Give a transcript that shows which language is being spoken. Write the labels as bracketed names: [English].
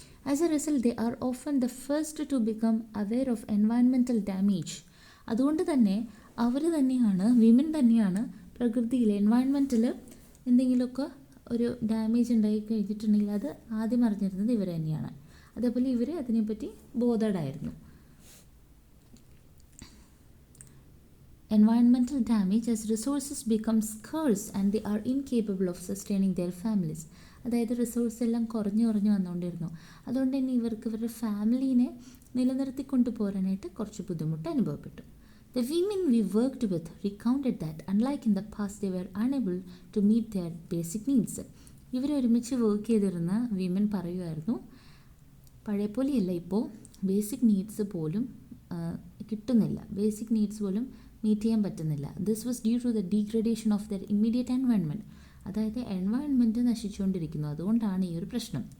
[English] As a result they are often the first to become aware of environmental damage. [Malayalam] അതുകൊണ്ട് തന്നെ അവർ തന്നെയാണ്, women തന്നെയാണ് പ്രകൃതിയിൽ എൻവയൺമെൻറ്റിൽ എന്തെങ്കിലുമൊക്കെ ഒരു ഡാമേജ് ഉണ്ടായി കഴിഞ്ഞിട്ടുണ്ടെങ്കിൽ അത് ആദ്യം അറിഞ്ഞിരുന്നത് ഇവർ തന്നെയാണ്. അതേപോലെ ഇവർ അതിനെപ്പറ്റി ബോധേഡായിരുന്നു. [English] Environmental damage as resources become scarce and they are incapable of sustaining their families. [Malayalam] അതായത് റിസോഴ്സ് എല്ലാം കുറഞ്ഞു വന്നുകൊണ്ടിരുന്നു. അതുകൊണ്ട് തന്നെ ഇവർക്ക് ഇവരുടെ ഫാമിലീനെ നിലനിർത്തിക്കൊണ്ട് പോരാനായിട്ട് കുറച്ച് ബുദ്ധിമുട്ട് അനുഭവപ്പെട്ടു. [English] The women we worked with recounted that unlike in the past they were unable to meet their basic needs. [Malayalam] ഇവർ ഒരുമിച്ച് വർക്ക് ചെയ്തിരുന്ന വിമൻ പറയുമായിരുന്നു, പഴയ പോലെയല്ല ഇപ്പോൾ ബേസിക് നീഡ്സ് പോലും കിട്ടുന്നില്ല, ബേസിക് നീഡ്സ് പോലും മീറ്റ് ചെയ്യാൻ പറ്റുന്നില്ല. [English] This was due to the degradation of their immediate environment. [Malayalam] അതായത് എൻവയൺമെൻറ്റ് നശിച്ചുകൊണ്ടിരിക്കുന്നു, അതുകൊണ്ടാണ് ഈ ഒരു പ്രശ്നം.